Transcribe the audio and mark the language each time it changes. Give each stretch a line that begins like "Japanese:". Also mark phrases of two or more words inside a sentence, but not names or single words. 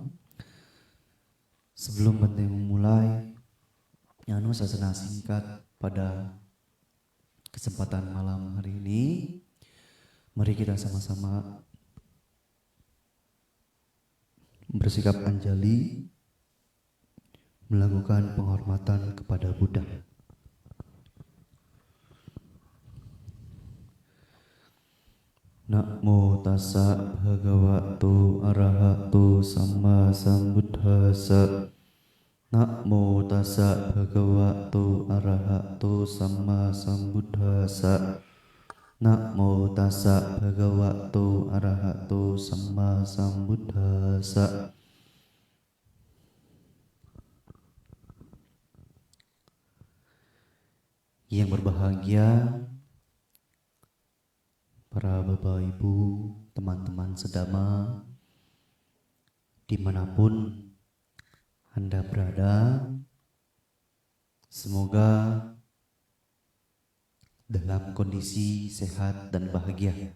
Indonesian: sebelum kita memulai Anusasana singkat pada kesempatan malam hari ini, mari kita sama-sama bersikap anjali, melakukan penghormatan kepada Buddha.
Pali: Namo tassa bhagavato arahato samma sambuddhassa. Namo tassa bhagavato arahato samma sambuddhassa. Namo tassa bhagavato arahato samma sambuddhassa.
Indonesian: Yang berbahagia para Bapak Ibu, teman-teman sedama, dimanapun Anda berada, Semoga dalam kondisi sehat dan bahagia.